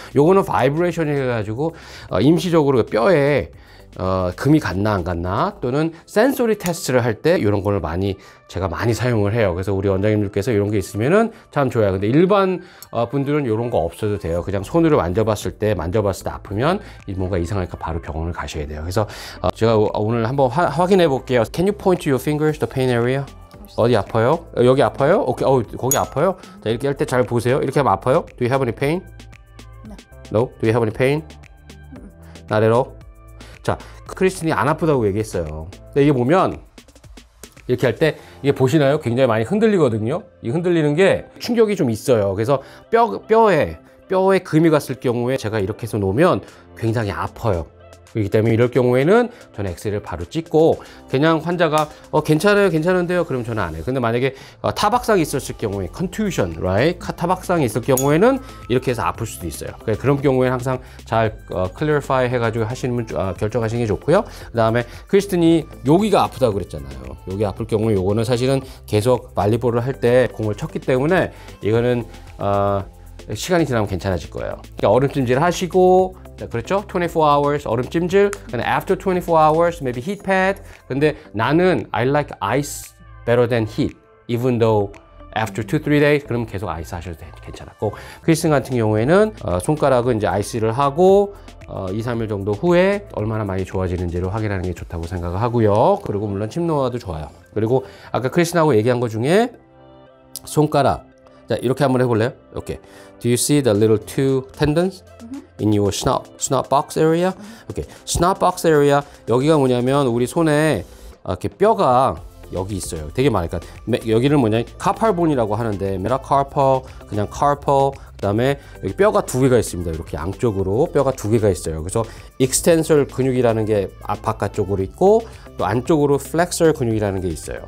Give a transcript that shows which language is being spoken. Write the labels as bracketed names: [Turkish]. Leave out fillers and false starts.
[Korean] 요거는 바이브레이션 해가지고 임시적으로 뼈에 금이 갔나 안 갔나, 또는 센소리 테스트를 할 때 이런 거를 제가 많이 사용을 해요. 그래서 우리 원장님들께서 이런 게 있으면은 참 좋아요. 근데 일반 분들은 이런 거 없어도 돼요. 그냥 손으로 만져봤을 때 아프면 뭔가 이상하니까 바로 병원을 가셔야 돼요. 그래서 제가 오늘 한번 확인해 볼게요. [English] Can you point to your fingers, the pain area? [Korean] 어디 아파요? 여기 아파요? 오케이. 거기 아파요? 자, 이렇게 할 때 잘 보세요. 이렇게 하면 아파요? [English] Do you have any pain? No. Do you have any pain? Not at all. [Korean] 자, 크리스틴이 안 아프다고 얘기했어요. 근데 이게 보면 이렇게 할 때 이게 보시나요? 굉장히 많이 흔들리거든요. 이 흔들리는 게 충격이 좀 있어요. 그래서 뼈에 금이 갔을 경우에 제가 이렇게 해서 놓으면 굉장히 아파요. 그렇기 때문에 이럴 경우에는 저는 엑스레이를 바로 찍고, 그냥 환자가 괜찮은데요? 그럼 저는 안 해요. 근데 만약에 타박상이 있었을 경우에 contusion, right? 타박상이 있을 경우에는 이렇게 해서 아플 수도 있어요. 그런 경우에는 항상 잘 clarify 해가지고 결정하시는 게 좋고요. 그 다음에 크리스틴이 여기가 아프다고 그랬잖아요. 여기 아플 경우에 요거는 사실은 계속 발리볼을 할 때 공을 쳤기 때문에 이거는 시간이 지나면 괜찮아질 거예요. 그러니까 얼음찜질 하시고, 그렇죠? [English] 24 hours [Korean] 얼음찜질, 근데 [English] after 24 hours maybe heat pad. [Korean] 근데 나는 [English] I like ice better than heat even though after 2-3 days [Korean] 그럼 계속 아이스 하셔도 괜찮았고, 크리스틴 같은 경우에는 손가락은 이제 아이스를 하고 2-3일 정도 후에 얼마나 많이 좋아지는지를 확인하는 게 좋다고 생각을 하고요. 그리고 물론 침 놓아도 좋아요. 그리고 아까 크리스틴하고 얘기한 것 중에 손가락, 자, 이렇게 한번 해볼래요? 오케이. [English] Do you see the little two tendons in your snot box area? [Korean] 오케이. snot box area, 여기가 뭐냐면 우리 손에 이렇게 뼈가 여기 있어요. 되게 많아요. 그러니까 여기를 카팔본이라고 하는데 메타카르퍼, 그냥 카르퍼, 그다음에 여기 뼈가 두 개가 있습니다. 이렇게 양쪽으로 뼈가 두 개가 있어요. 그래서 익스텐설 근육이라는 게 바깥쪽으로 있고, 또 안쪽으로 플렉서 근육이라는 게 있어요.